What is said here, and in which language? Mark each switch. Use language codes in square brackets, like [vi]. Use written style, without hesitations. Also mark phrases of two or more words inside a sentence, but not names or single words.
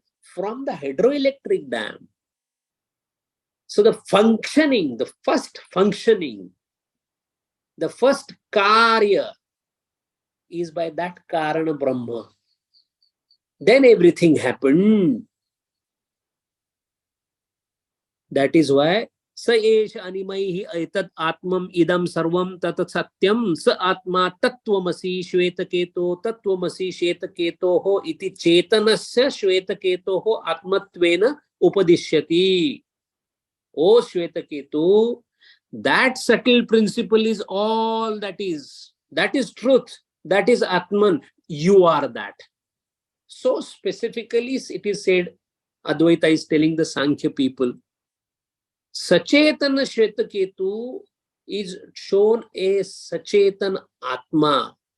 [en] From the hydroelectric dam. So the functioning, the first functioning, the first karya is by that Karana Brahma. Then everything happened. That is why [sa] सः एषः अणिमा एतत् आत्मम् इदं सर्वं तत् सत्यं सः आत्मा तत्त्वमसि श्वेतकेतो तत्त्वमसि श्वेतकेतो हो इति चेतनस्य श्वेतकेतो हो आत्मत्वेन उपदिश्यति. [en] O Shvetaketu, that subtle principle is all that is. That is truth. That is Atman. You are that. So specifically it is said, Advaita is telling the Sankhya people, Sachetana Shvetaketu is shown a [sa] सचेतन आत्मा.